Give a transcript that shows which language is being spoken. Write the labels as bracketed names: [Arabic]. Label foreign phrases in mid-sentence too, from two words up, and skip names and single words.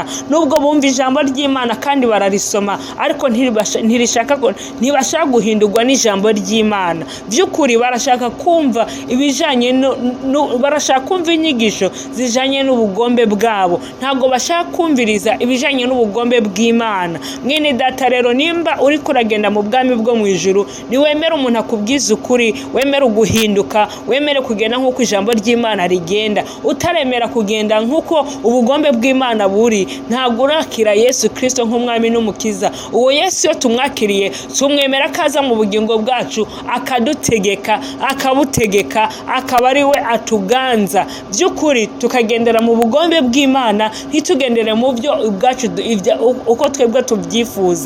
[Rundi] Nubwo bumva ijambo ry'Imana kandi bararisoma, ariko ntibashaka guhindurwa n'ijambo ry'Imana. By'ukuri barashaka kumva ibijanye bashaka kumva inyigisho zijanye n'ubugombe bwabo, ntabwo bashaka kumviriza ibijanye n'ubugombe bw'Imana. Mwene data rero, nimba uri kuragenda mu bwami bwo mu ijuru, niwemere umuntu akubwiza ukuri, wemere uguhinduka, wemere kugenda nk'uko ijambo ry'Imana rigenda. Utaremera kugenda nk'uko ubugombe bw'Imana buri, ntabwo urakira Yesu Kristo nk'umwami n'umukiza. Uwo Yesu iyo tumwakiriye, tumwemera akaza mu bugingo bwacu, akadutegeka, akabutegeka, akaba ari we atuganza by'ukuri, tukagendera mu bugombe bw'Imana, ntitugendere mu byo ubwacu uko twebwe tubyifuza.